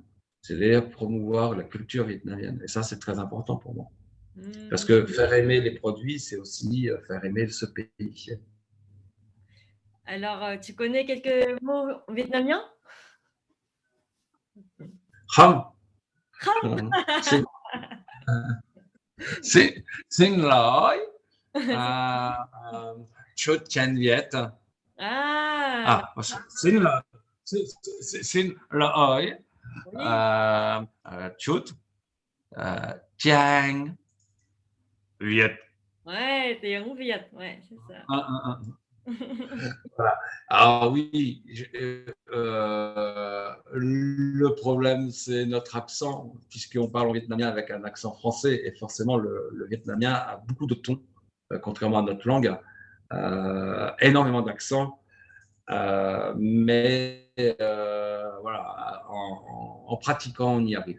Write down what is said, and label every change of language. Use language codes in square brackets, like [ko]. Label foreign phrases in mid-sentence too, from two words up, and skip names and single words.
[fr] C'est-à-dire promouvoir la culture vietnamienne. Et ça, c'est très important pour moi. Parce Hmm. que faire aimer les produits, c'est aussi faire aimer ce pays. Alors, tu connais quelques mots vietnamiens? Hum, [vi] Không. xin, xin, xin lỗi, chút chén Việt. Ah, À, xin lỗi, xin lỗi, [fr] oui. [vi] chút chén Việt. Ouais, tiếng Việt, [fr] ouais, c'est ça. Voilà. Alors oui, le problème, c'est notre accent, puisqu'on parle en vietnamien avec un accent français, et forcément, le vietnamien a beaucoup de tons, contrairement à notre langue, énormément d'accents, mais voilà, en pratiquant, on y arrive.